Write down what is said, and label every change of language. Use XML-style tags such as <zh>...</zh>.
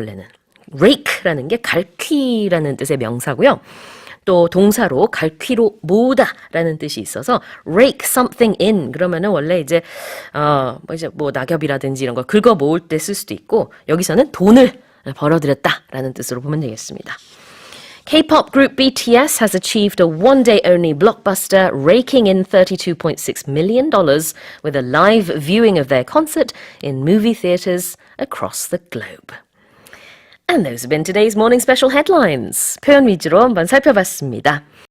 <ko>원래는 rake라는 게 갈퀴라는 뜻의 명사고요. 또 동사로 갈퀴로 모으다라는 뜻이 있어서</ko> <en>rake something in</en> <ko>그러면은 원래 이제 낙엽이라든지 이런 걸 긁어 모을 때 쓸 수도 있고 여기서는 돈을 벌어들였다라는 뜻으로 보면 되겠습니다.</ko> <en>K-pop group BTS has achieved a one-day-only blockbuster, raking in $32.6 million with a live viewing of their concert in movie theaters across the globe. And those have been today's morning special headlines.</en> <ko>표현 위주로 한번 살펴봤습니다.</ko>